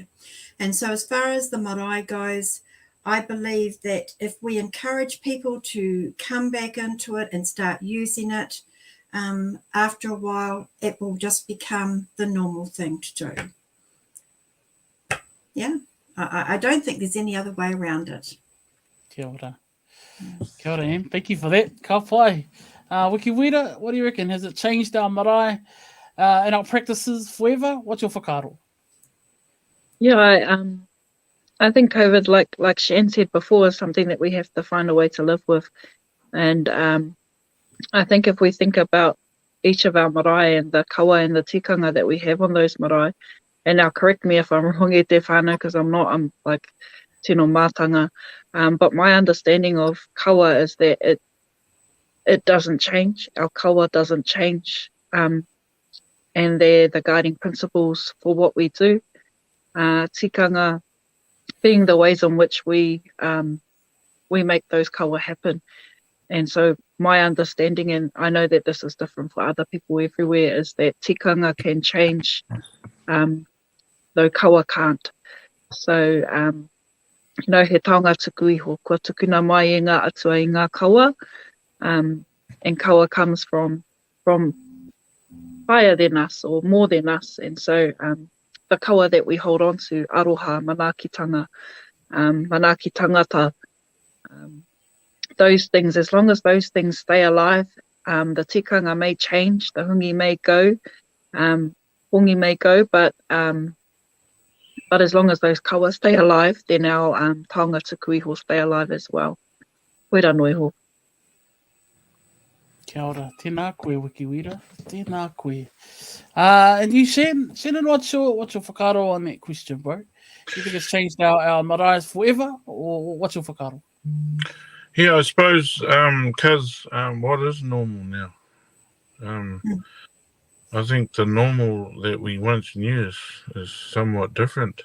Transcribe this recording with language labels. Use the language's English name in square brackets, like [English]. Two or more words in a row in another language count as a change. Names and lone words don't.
[English] And so as far as the marae goes, I believe that if we encourage people to come back into it and start using it, after a while, it will just become the normal thing to do. Yeah, I don't think there's any other way around it. [Māori] Kia ora. Kia ora, [English] Em. Thank you for that. [Māori] Ka pai. [English] Wiki Wira, what do you reckon? Has it changed our marae and our practices forever? What's your whakaaro? Yeah, I think COVID, like Shan said before, is something that we have to find a way to live with. And I think if we think about each of our marae and the kawa and the tikanga that we have on those marae, and now correct me if I'm wrong [Māori] e te whānau, [English] because I'm not, I'm like [Māori] tino mātanga, [English] but my understanding of kawa is that it doesn't change. Our kawa doesn't change, and they're the guiding principles for what we do. Tikanga being the ways in which we make those kawa happen. And so my understanding, and I know that this is different for other people everywhere, is that tikanga can change, though kawa can't. So, [Māori] he taonga tuku iho, kua tukuna mai e ngā atua i ngā kawa, [English] and kawa comes from higher than us or more than us. And so the kawa that we hold on to, [Māori] aroha, manaakitanga, manaaki tangata, [English] those things, as long as those things stay alive, the tikanga may change, the hungi may go, but as long as those kawa stay alive, then our [Māori] taonga tuku iho [English] stay alive as well. [Māori] Koera noi ho. Kia ora. Tēnā koe, Wiki Wira. Tēnā koe. [English] And you, Shannon, what's your whakaaro on that question, bro? Do you think it's changed our marae forever, or what's your whakaaro? Yeah, I suppose because what is normal now? I think the normal that we once knew is somewhat different.